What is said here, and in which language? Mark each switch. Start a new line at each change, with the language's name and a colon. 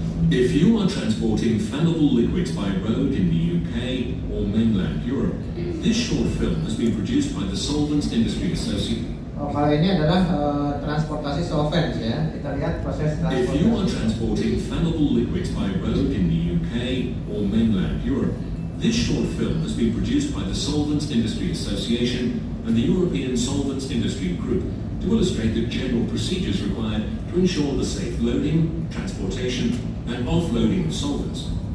English: If you are transporting flammable liquids by road in the UK or mainland Europe, this short film has been produced by the Solvents Industry Association.
Indonesian: Oh, kalau ini adalah transportasi solvents ya. Kita lihat proses
English: If you are
Indonesian: transportasi.
English: transporting flammable liquids by road in the UK or mainland Europe, this short film has been produced by the Solvents Industry Association and the European Solvents Industry Group to illustrate the general procedures required to ensure the safe loading, transportation and offloading of solvents.